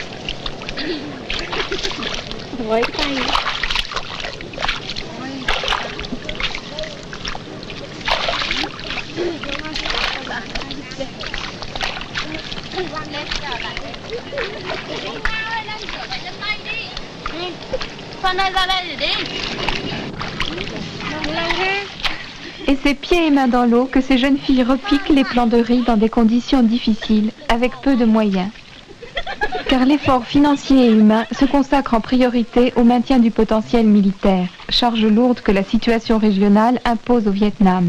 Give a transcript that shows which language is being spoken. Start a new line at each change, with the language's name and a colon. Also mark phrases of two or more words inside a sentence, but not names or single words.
Vietnamese: Với tay. Con ơi ra đây để đi. Lâu thế.
French: Et c'est pieds et mains dans l'eau que ces jeunes filles repiquent les plants de riz dans des conditions difficiles, avec peu de moyens. Car l'effort financier et humain se consacre en priorité au maintien du potentiel militaire, charge lourde que la situation régionale impose au Vietnam.